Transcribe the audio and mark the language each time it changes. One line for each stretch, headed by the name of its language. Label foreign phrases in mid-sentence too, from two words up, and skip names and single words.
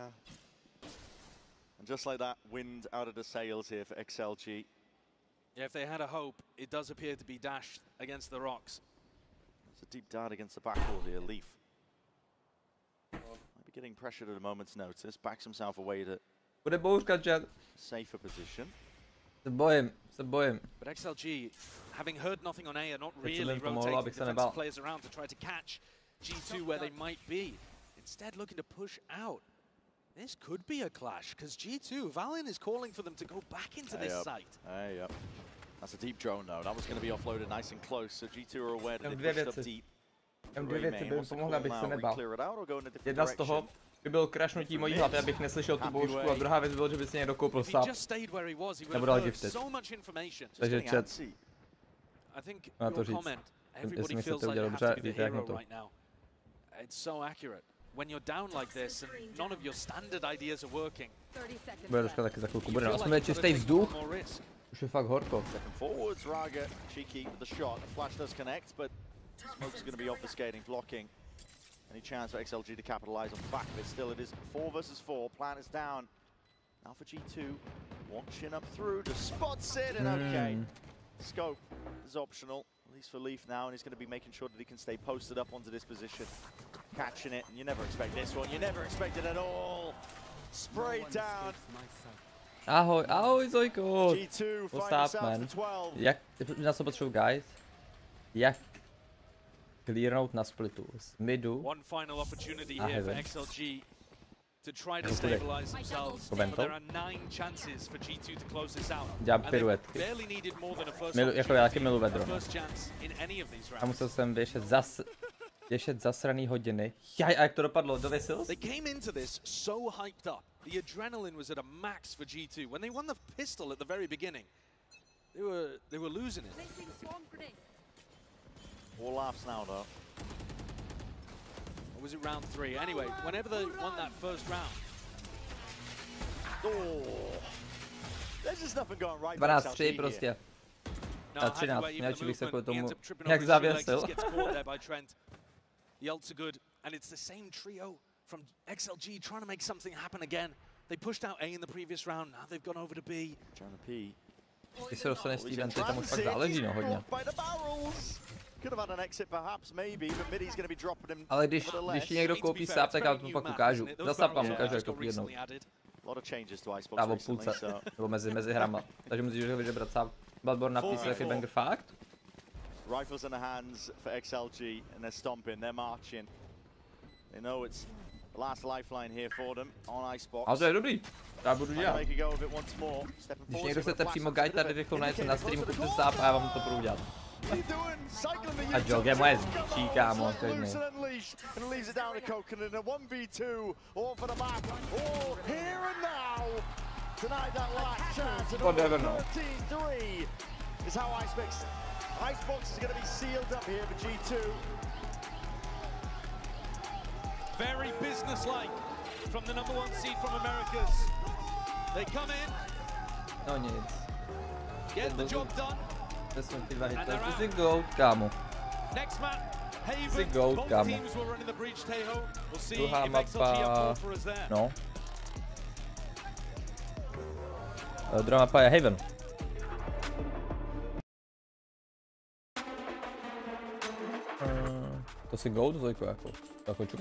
English: And just like that, wind out of the sails here for XLG. Yeah, if they had a hope, it does appear to be dashed against the rocks. It's a deep dart against the backboard here, Leaf. Might be getting pressured at a moment's notice, backs himself away to
Czech: Bude bouřka, Jett.
English: Safer position.
Czech: Se bojím.
English: But XLG, having heard nothing on A, are not really rotating defensive players around to try to catch G2 where they might be. Instead, looking to push out. This could be a clash, because G2, Valiant is calling for them to go back into this site. Yep. That's a deep drone, though. That was going to be offloaded nice and close, so G2 are aware that they pushed up deep.
Czech: Dvě věci by mi pomohly, abych se nebál. Jedna z toho by byl crashnutí mojí hlavy, abych neslyšel tu bouřku, a druhá věc bylo, že by si někdo koupil sáp. Nebo dal gifted. Takže chat. Na to říct. Jestli mi chcete udělat dobře, víte jak na to.
English: When you're down like this and none of your standard ideas are working.
Czech: Bude troška taky za chvilku. Bude aspoň čistý vzduch. Už je fakt horko.
English: Second forwards, Raga, cheeky with the shot. The flash does connect, but Smoke's going to be obfuscating, blocking. Any chance for XLG to capitalize on the back of it? Still, it is 4 versus 4. Plan is down. Now for G2, watching up through, just spots it, and okay. Scope is optional, at least for Leaf now, and he's going to be making sure that he can stay posted up onto this position. Catching it, and you never expect this one. You never expect it at all. Sprayed down. Ahoj Zojko. What's up, man?
Czech: Jak na co potřebuji, guys? Jak clearnout na splitu z midu a heaven.
English: To try to stabilize themselves, but there are 9 chances for G2 to close this out.
Czech: Dělám piruetky. Jako já taky milu vedro. A musel jsem věšet zasraný hodiny. Jaj, a jak to dopadlo? Dověsil jsi?
English: They came into this so hyped up. The adrenaline was at a max for G2. When they won the pistol at the very beginning, they were losing it. All laughs now, though. Or was it round 3? Anyway, whenever they won that first round. Oh, there's just nothing going right.
Czech: 12-3 prostě. Na 13, nějaký bych se kvůli tomu jak zavěsil.
English: The ults are good, and it's the same trio from XLG trying to make something happen again. They pushed out A in the previous round, now they've gone over to B.
Czech: Když se dostane Steven, to tam už pak záleží, no, hodně. Ale když někdo koupí sáp, tak já to pak ukážu. Za sáp vám ukážu, jak to jednou. A o půlce, nebo mezi hrama. Takže musíš vybrat sáp. Bloodborne na PC, jaký banger fakt.
English: Rifles in the hands for XLG, and they're stomping, they're marching. They know it's the last lifeline here for them on Icebox.
Czech: A to je dobrý, já budu dělat. Když někdo chcete přímo guide tady rychle najít na streamu, kupte sáp a já vám to budu dělat. A Jog je moje zvíčí, kámo, klidný.
English: Whatever, no. Icebox is going to be sealed up here for G2. Very businesslike from the #1 seed from Americas. They come in.
Czech: No nic.
English: Get the job done.
Czech: To jsi goat, kámo.
English: Next map, Haven.
Czech: Jsi goat, kámo. Druhá mapa. No. Druhá mapa je Haven. To si goat, to jako čumem.